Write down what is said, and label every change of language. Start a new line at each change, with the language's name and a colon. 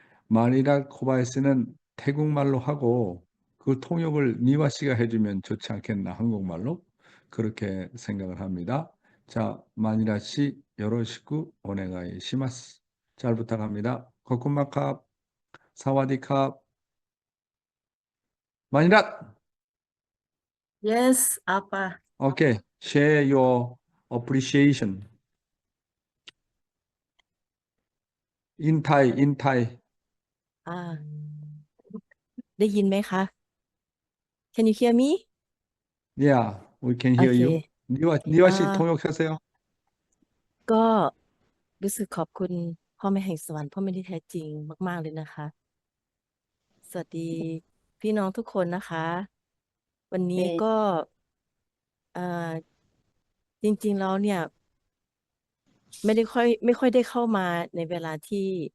Korean: 마니랏 코바야시는 태국말로 하고 그 통역을 니와 씨가 해주면 좋지 않겠나, 한국말로? 그렇게 생각을 합니다. 자, 마니랏 씨,
Japanese: 요로시쿠 오네가이 시마스.
Korean: 잘 부탁합니다.
Thai: 코쿤마캅, 사와디캅, 마니랏!
English: Yes, apa? Okay, share your appreciation in Thai, in Thai.
Thai: อ่าได้ยินไหมคะ
English: Can you hear me? Yeah, we can hear you. Okay.
Korean: 니와 씨 아, 통역하세요.
Thai: ก็รู้สึกขอบคุณพ่อแม่แห่งสวรรค์พ่อแม่ที่แท้จริงมากๆเลยนะคะ สวัสดีพี่น้องทุกคนนะคะ วันนี้ก็อ่าจริงๆแล้วเนี่ยไม่ค่อยได้เข้ามาในเวลาที่